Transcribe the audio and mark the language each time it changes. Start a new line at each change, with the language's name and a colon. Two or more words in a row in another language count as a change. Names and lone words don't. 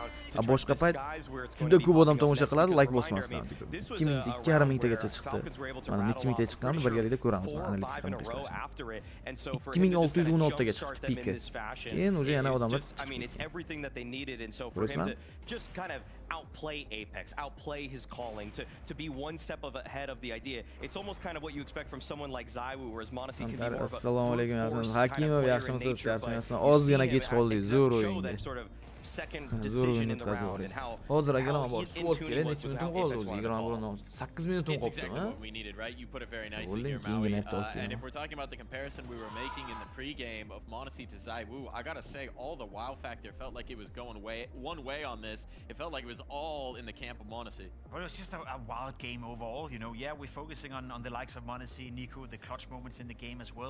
Uzbek: Boshqa payt juda ko'p odam tomosha qiladi, like bosmasdan. 2,000 tagacha chiqdi. Mana necha mingta chiqqanini birgalikda ko'ramiz mana analitikani ishlashni. 2616 taga chiqdi pika. Keyin o'sha yana odamlar chiqdi.
English: Just kind of outplay Apex, outplay his calling, to be one step ahead of the idea. It's almost kind of what you expect from someone like Zaiwu, whereas Monacy can be more of a
Uzbek: Assalomu alaykum. Hakimov yaxshimisiz? Yaxshimisiz? Ozgina kech qoldik, zo'r o'yinda. Zo'r o'yin o'tkazdik. Hozir akalar bor. Suv olib kelay, necha minutim qoldi o'zi? 8 minutim qolibdimi?
English: And if we're talking about the comparison we were making in the pre-game of Monacy to Zaiwu, I gotta say, all the wow factor felt like it was going one way on this. It felt like it was all in the camp of Monacy. Well, it was just a wild game overall, you know. Yeah, we're focusing on the likes of Monacy, Nico, the clutch moments in the game as well.